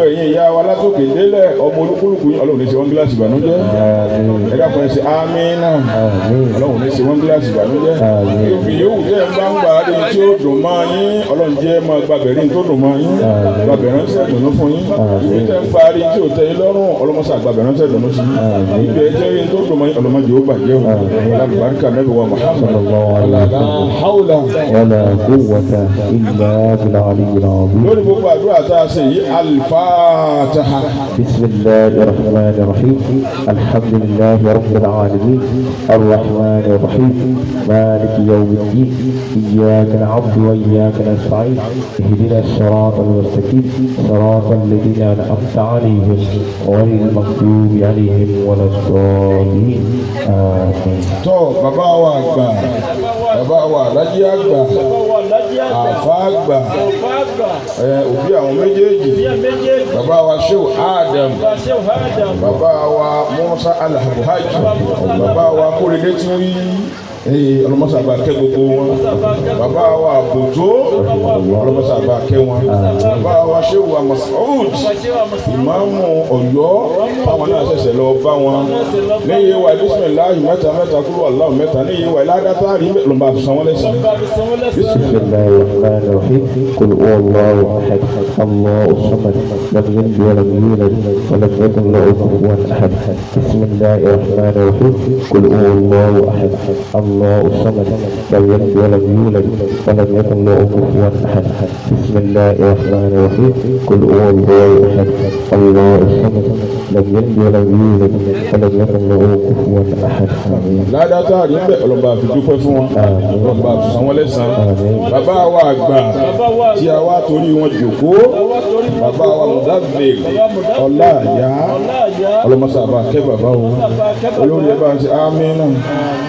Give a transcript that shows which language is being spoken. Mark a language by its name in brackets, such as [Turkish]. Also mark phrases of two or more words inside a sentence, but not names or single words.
[Yoruba] ẹ̀yìn ìyá wa látòkè délẹ̀ ọmọ olúkúlùkù ọlọ́run ní ṣe wọ́n gíláàsì ìbànújẹ́ ẹ̀dá kan ẹ̀ ṣe àmínà ọlọ́run ní ṣe wọ́n gíláàsì ìbànújẹ́ òbí yòówù tẹ́ ẹ̀ bá ń gbà á dé tí ó dùn máa yín ọlọ́run jẹ́ máa gbàbẹ̀rẹ̀ tó dùn máa yín gbàbẹ̀rẹ̀ ń sẹ̀dùnú fún yín ibi tẹ́ ń parí tí ò tẹ́ yín lọ́rùn ọlọ́mọṣà gbàbẹ̀rẹ̀ ń sẹ̀dùnú sí yín ibi ẹ̀ jẹ́ tó dùn máa yín ọlọ́mọdé ó bàjẹ́ o alábàárìkà Ànábì wa Muhammad [Arabic] لا حول ولا قوة إلا بالله العظيم. [Yoruba] lórí gbogbo àdúrà tá a ṣe yìí al-Fatiha. [Arabic] بسم الله الرحمن الرحيم الحمد لله رب العالمين الرحمن الرحيم مالك يوم الدين إياك نعبد وإياك نستعين اهدنا الصراط المستقيم صراط الذين أنعمت عليهم غير المغضوب عليهم ولا الضالين àmín. [Yoruba] Tọ́ bàbá wa àgbà bàbá wa alájí àgbà àfa àgbà òbí àwọn méjèèjì bàbá wa Sheikh Adam bàbá wa Musa Alhaji bàbá wa Kórèdé tí wọ́n yí ọlọmọsàbà kẹ́ gbogbo wọn bàbá wa Aboto ọlọmọsàbà kẹ́ wọn bàbá wa Sheikh wa Masoud ìmáàmù Ọ̀yọ́ táwọn náà ṣẹ̀ṣẹ̀ lọ bá wọn níyì wa bisimilahi mẹ́ta kúrò aláwọ mẹ́ta níyì wa ládàtà rí lọmọ àfisàn wọn lẹ́sìn. [Arabic] بسم الله الرحمن الرحيم قل هو الله أحد الله الصمد لم يلد ولم يولد ولم يكن له كفوا أحد بسم الله الرحمن الرحيم قل هو الله أحد الله الصمد لم يلد ولم يولد ولم يكن له كفوا احد بسم الله الرحمن الرحيم قل هو الله احد الله الصمد لم يلد ولم يولد ولم يكن له كفوا احد [Yoruba] ládàá tá a rí bẹ́ẹ̀ ọlọ́ba fi dúpẹ́ fún wọn ọlọ́ba fi san wọ́n lẹ́sàn-án bàbá wa àgbà tí a wá torí wọn jòkó bàbá wa mudabir ọlá àyà ọlọ́mọsàbà kẹ́ bàbá wọn olórí ẹ bá ń ṣe àmín náà.